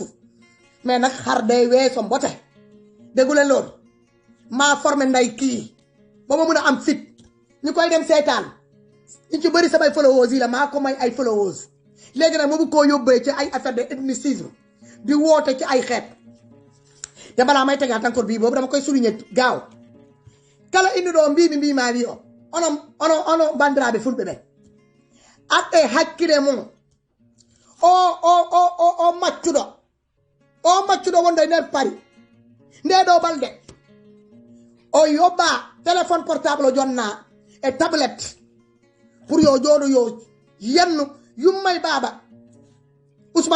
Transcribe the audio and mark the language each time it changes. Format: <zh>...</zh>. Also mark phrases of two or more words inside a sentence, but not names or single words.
<wo>suuf mais nag xar day weesoo mbote déggu leen loolu maa formé nday kii ba ma mun a am fit ñu koy dem seetaan ñu ci bëri samay followers yi la maa ko may ay followers léegi nag mu koo yóbbee ci ay</wo> <fr>affaire de ethnicisme</fr> <wo>di woote ci ay xeet te balaa may tegaat encore bii boobu dama koy souligner gaaw</wo> <ff>kala indi ɗo mbimi maa wi o ono bandiraɓe fulɓe ɓen aɗɗe hakkille mum o maccuɗo wonde nder Paris nde ɗo balɗe o yoɓɓa</ff> <fr>téléphone portable</fr> <ff>o jonna e tablette pour yo jooɗo yo yennu yummay baaba Ousmane</ff>